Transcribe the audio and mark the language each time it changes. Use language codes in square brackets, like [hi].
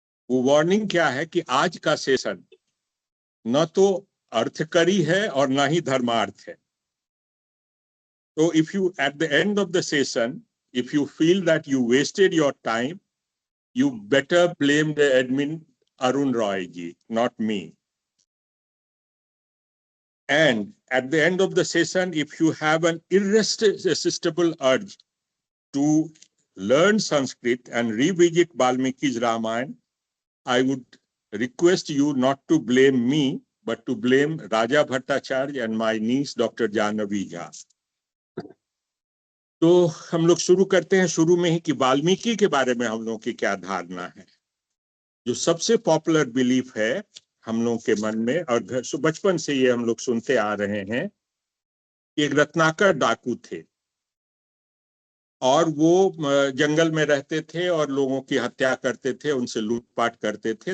[hi] वो वार्निंग क्या है कि आज का सेशन न तो अर्थकरी है और ना ही धर्मार्थ है। [en] तो if you at the end of the session if you feel that you wasted your time, you better blame the admin Arun Roy ji, not me. And at the end of the session, if you have an irresistible urge to learn Sanskrit and revisit Valmiki's Ramayana, I would request you not to blame me, but to blame Raja Bhattacharya and my niece, Dr. Jahnavi Jha. [hi] तो हम लोग शुरू करते हैं शुरू में ही कि वाल्मीकि के बारे में हम लोगों की क्या धारणा है। जो सबसे पॉपुलर बिलीफ है हम लोगों के मन में, और बचपन से ये हम लोग सुनते आ रहे हैं, एक रत्नाकर डाकू थे और वो जंगल में रहते थे और लोगों की हत्या करते थे, उनसे लूटपाट करते थे।